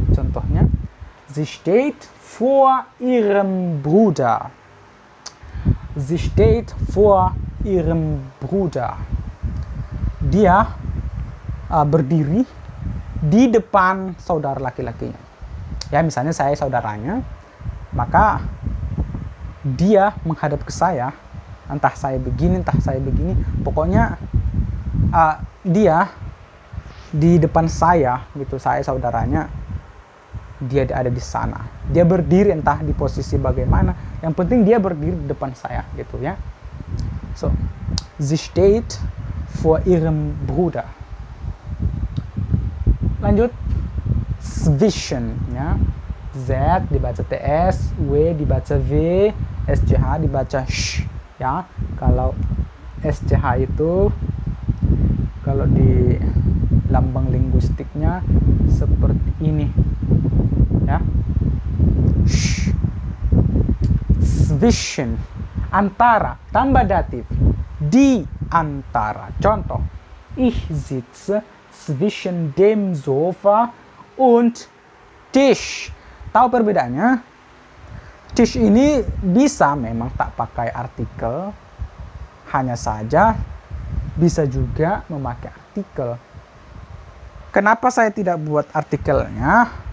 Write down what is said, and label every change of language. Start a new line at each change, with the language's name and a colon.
German: Contohnya, sie steht vor ihrem Bruder, sie steht vor ihrem Bruder,
Indonesian: dia berdiri di depan saudara laki-lakinya ya. Misalnya saya saudaranya, maka dia menghadap ke saya, entah saya begini, entah saya begini, pokoknya dia di depan saya gitu, saya saudaranya, dia ada di sana, dia berdiri entah di posisi bagaimana, yang penting dia berdiri di depan saya gitu ya.
German: So, sie steht vor ihrem Bruder.
Indonesian: Lanjut, zwischen ya, Z dibaca TS, W dibaca V, SCH dibaca SH ya. Kalau SCH itu kalau di lambang linguistiknya seperti ini ya, SH. Zwischen, antara, tambah datif, di antara.
German: Contoh, ich sitze zwischen dem Sofa und Tisch.
Indonesian: Tahu perbedaannya? Tisch ini bisa memang tak pakai artikel, hanya saja bisa juga memakai artikel. Kenapa saya tidak buat artikelnya?